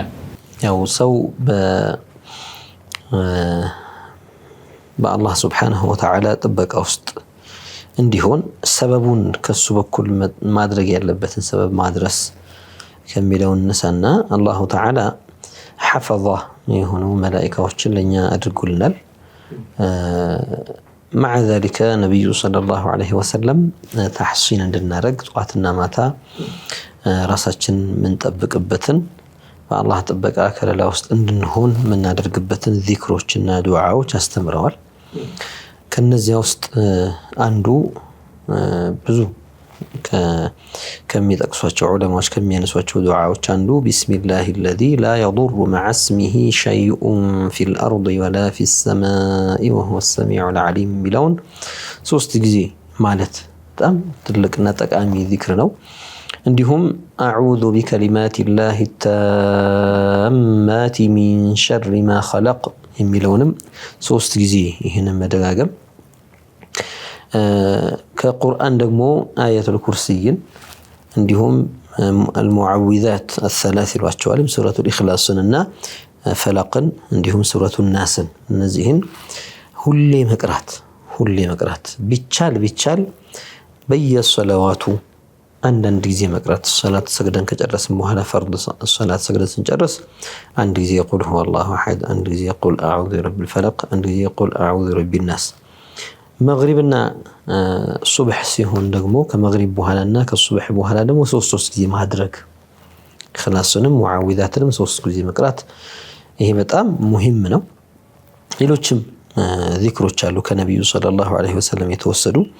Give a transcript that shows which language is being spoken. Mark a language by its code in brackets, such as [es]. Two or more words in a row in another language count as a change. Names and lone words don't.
[am] ያው ሰው በአላህ [ar] سبحانه وتعالى [am] ጥበቃ ውስጥ እንዲሆን ሰበቡን ከሱ በኩል ማድረግ ያለበትን ሰበብ ማድረስ ከሚለው እንነሳና [ar] الله تعالى [am] ሐፈዛ የሆኑ መላኢካዎችን ለኛ አድርጎልናል። [ar] مع ذلك النبي صلى الله عليه وسلم تحصين [am] እንድናረግ ጧትና ማታ ራሳችን ምን ጠብቅበትን በአላህ ጥበቃ ከለላ ውስጥ እንድንሆን ምን እናደርግበትን ዚክሮችና ዱዓዎች አስተምረዋል። ከነዚያ ውስጥ አንዱ ብዙ ከሚጠቅሷቸው ዑለማዎች ከሚያነሷቸው ዱዓዎች አንዱ ቢስሚላሂ [ar] الذي لا يضر مع اسمه شيء في الأرض ولا في السماء وهو السميع العليم [am] ሚለውን 3 ጊዜ ማለት በጣም ትልቅና ጠቃሚ ዚክር ነው። እንዲሁም [ar] أعوذ بكلمات الله التامات من شر ما خلق [am] የሚለውንም 3 ጊዜ ይሄንን መደጋገም። ከቁርአን ደግሞ አያቱል ኩርሲይን እንዲሁም [ar] المعوذات الثلاث [am] ይሏቸዋል። ሱረቱል ኢኽላስንና ፈለቅን እንዲሁም ሱረቱን ናስን እነዚህን ሁሌ መቅራት ቢቻል በየሰላዋቱ አንዳንድ ጊዜ መቅራት። ሶላት ሰግደን ከጨረስን በኋላ ፈርድ ሶላት ሰግደን ስንጨርስ አንድ ጊዜ [ar] قل هو الله أحد፣ [am] አንድ ጊዜ [ar] قل أعوذ برب الفلق፣ [am] አንድ ጊዜ [ar] قل أعوذ برب الناس። [am] መግሪብና ሱብህ ሲሆን ደግሞ ከመግሪብ በኋላና ከሱብህ በኋላ ደግሞ 3 ጊዜ ማድረግ። ኢኽላስንም ሙዓዊዛትንም 3 ጊዜ መቅራት። ይሄ በጣም ሙሂም ነው። ሌሎችም ዚክሮች አሉ ከነብዩ [ar] صلى الله عليه وسلم [am] የተወሰዱ